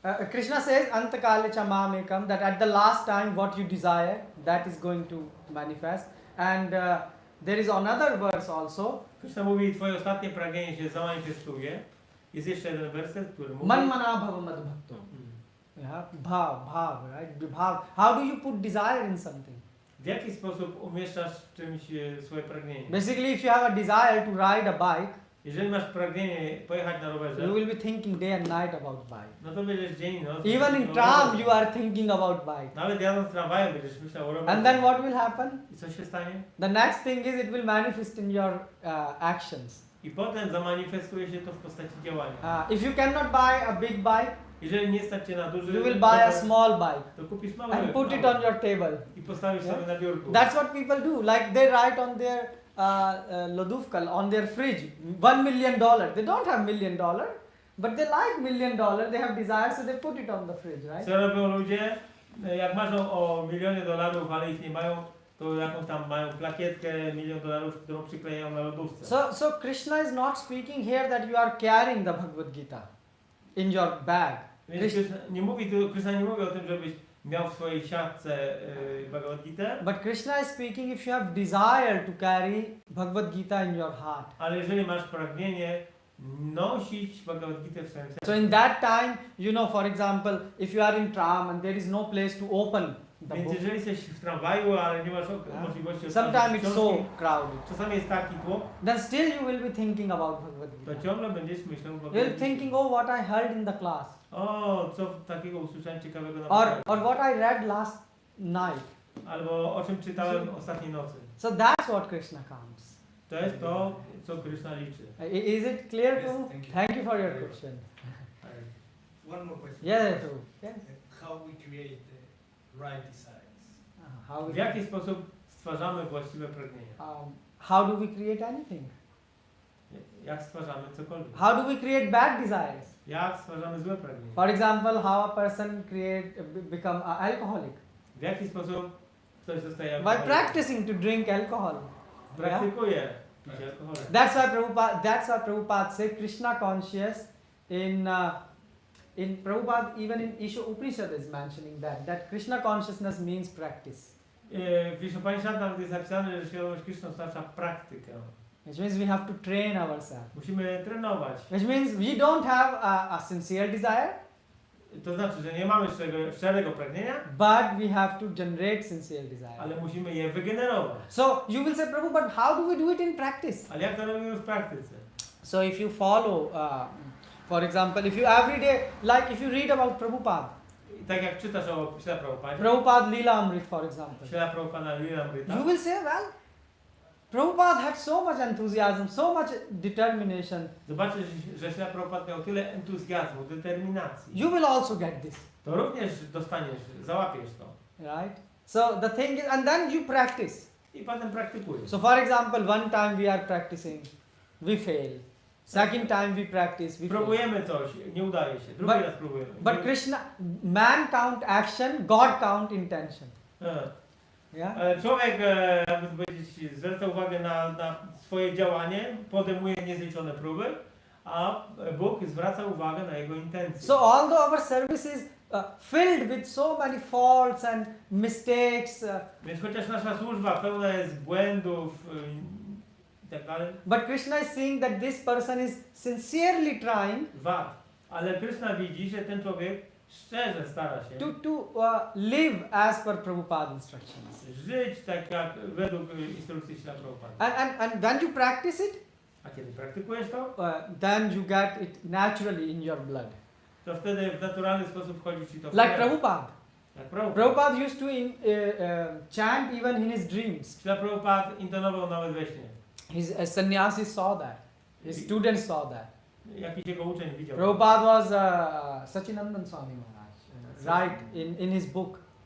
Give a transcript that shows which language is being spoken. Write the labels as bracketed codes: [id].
[en] Krishna says, [sa] Antakale chamamekam, [en] that at the last time what you desire, that is going to manifest. And there is another verse also, [pl] Kryszna mówi, twoje ostatnie pragnienie się zamanifestuje. Jest jeszcze jeden werset, który mówi... [sa] Manmana bhava madbhakto. [en] Yeah, bhav, right? Bhav. How do you put desire in something? [pl] W jaki sposób umieszczasz w czymś swoje pragnienie? [en] Basically, if you have a desire to ride a bike, [pl] Jeżeli masz pragnienie pojechać na rowerze, [en] you will be thinking day and night about bike. [pl] no to będziesz dzień i noc. [en] Even in tram, you are thinking about bike. [pl] Nawet jadąc tramwajem będziesz myślał o rowerze. [en] And then what will happen? [pl] I co się stanie? [en] The next thing is it will manifest in your actions. [pl] I potem zamanifestuje się to w postaci działania. [en] If you cannot buy a big bike, [pl] Jeżeli nie stać cię na duży [en] you will buy a [pl] rower, [en] small bike [pl] to kupisz mały [en] and put it on your table. [pl] i postawisz sobie na biurku. [en] That's what people do. Like they write on their lodufkal, on their fridge, $1 million. They don't have $1 million, but they like $1 million. They have desire, so they put it on the fridge, right? [pl] Co robią ludzie? Jak marzą o $1 000 000, ale ich nie mają, to jakąś tam mają plakietkę $1 000 000, którą przyklejają na lodówce. [en] So Krishna is not speaking here that you are carrying the Bhagavad Gita in your bag. [pl] Więc Krishna nie mówi o tym, żebyś miał w swojej siatce Bhagavad Gita. [en] But Krishna is speaking if you have desire to carry Bhagavad Gita in your heart. [pl] Ale jeżeli masz pragnienie nosić Bhagavad Gita w swoim sercu. [en] So in that time, you know, for example, if you are in tram and there is no place to open the [pl] Więc [en] book, [pl] jeżeli jesteś w tramwaju, ale nie masz możliwości [en] sometimes [pl] otworzyć [en] it's so [pl] książki, [en] crowded, [pl] czasami jest taki tłok, [en] then still you will be thinking about Bhagavad [pl] to [en] Gita. [pl] ciągle będziesz myślał o [en] You're [pl] Bhagavad [en] thinking, [pl] Gita. [en] oh, what I heard in the class, [pl] O, co takiego usłyszałem ciekawego na [en] or [pl] Bhagavad [en] what I read last night. [pl] Albo o czym czytałem ostatniej nocy. [en] So that's what Krishna counts. [pl] To jest to, co Krishna liczy. [en] Is it clear, Yes, Prabhu? thank you. Thank you for your question. One more question. Yeah, Prabhu. Yes. How we create the right desires? How [pl] W jaki sposób stwarzamy właściwe pragnienia? [en] how do we create anything? [pl] Jak stwarzamy cokolwiek? [en] How do we create bad desires? [pl] Jak stwarzamy złe pragnienia? [en] For example, how a person become an alcoholic [pl] W jaki sposób ktoś zostaje [en] by [pl] alkoholikiem? [en] practicing to drink alcohol. [pl] Praktykuje pić alkohol. [en] That's why Prabhupada said Krishna conscious in Prabhupada, even in Isha Upanishad is mentioning that Krishna consciousness means practice. [pl] W Ishopanishad nawet jest napisane, że świadomość Krishna oznacza praktykę. [en] Which means we have to train ourselves. [pl] Musimy trenować. [en] Which means we don't have a sincere desire, [pl] To znaczy, że nie mamy szczerego pragnienia, [en] but we have to generate sincere desire. [pl] ale musimy je wygenerować. [en] So you will say, Prabhu, but how do we do it in practice? [pl] Ale jak to robimy w praktyce? [en] So if you follow, for example, if you every day, like if you read about Prabhupada, [pl] I tak jak czytasz o Śrila Prabhupadzie, [en] Prabhupada Lila Amrit, for example, [pl] Śrila Prabhupada Lila Amrita, [en] you will say, well, Prabhupada had so much enthusiasm, so much determination. [pl] zobaczysz, że Śrila Prabhupada miał tyle entuzjazmu, determinacji. [en] You will also get this, [pl] To również dostaniesz, załapiesz to. [en] right? So the thing is, and then you practice. [pl] I potem praktykujesz. [en] So for example, one time we are practicing, we fail. Second time we practice, we fail. [pl] Próbujemy coś, nie udaje się. Drugi raz próbujemy. [en] But Krishna, man count action, God count intention. Yeah? [pl] Człowiek, jakby powiedzieć, zwraca uwagę na swoje działanie, podejmuje niezliczone próby, a Bóg zwraca uwagę na jego intencje. [en] So although our service is filled with so many faults and mistakes, [pl] Więc chociaż nasza służba pełna jest błędów i tak dalej, [en] but Krishna is saying that this person is sincerely trying [pl] ale Krishna widzi, że ten człowiek szczerze stara się [en] to live as per Prabhupada's instructions. [pl] żyć tak jak według instrukcji Śrila Prabhupada. [en] And when you practice it, [pl] A kiedy praktykujesz to, [en] then you get it naturally in your blood. [pl] to wtedy w naturalny sposób wchodzi ci to w [en] Like [pl] krew. [en] Prabhupada. [pl] Jak Prabhupada. [en] Prabhupada used to chant even in his dreams. [pl] Śrila Prabhupada intonował nawet we śnie. [en] His sannyasis saw that. His students saw that. [pl] Jakiś jego uczeń widział. [en] Prabhupada was Sachinandan Swami Maharaj, right, in his book.